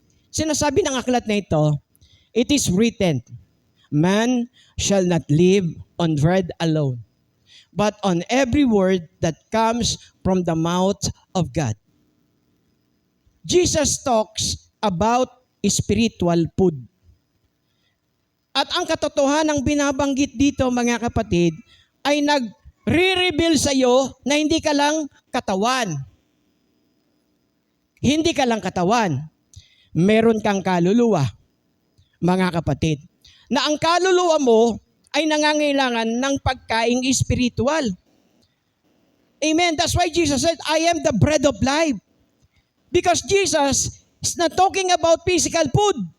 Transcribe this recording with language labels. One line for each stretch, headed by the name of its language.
Filipino: Sinasabi ng aklat na ito,
English: it is written, man shall not live on bread alone, but on every word that comes from the mouth of God. Jesus talks about spiritual food.
Filipino: At ang katotohanang binabanggit dito mga kapatid ay nagre-reveal sa iyo na hindi ka lang katawan. Hindi ka lang katawan. Meron kang kaluluwa, mga kapatid. Na ang kaluluwa mo ay nangangailangan ng pagkaing spiritual. Amen.
English: That's why Jesus said, I am the bread of life. Because Jesus is not talking about physical food.